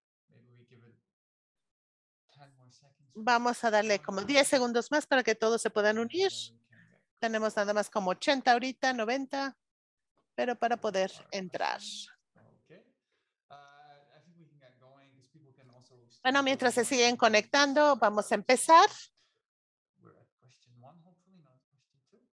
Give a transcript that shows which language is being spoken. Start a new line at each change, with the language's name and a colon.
English: Maybe we give it 10 more seconds.
Spanish: Vamos a darle como 10 segundos más para que todos se puedan unir. Tenemos nada más como 80 ahorita, 90, pero para poder entrar.
English: Okay. I think we can get going because people can also
Spanish: Bueno, mientras se siguen conectando, vamos a empezar.
English: We're at question 1, hopefully, not question 2.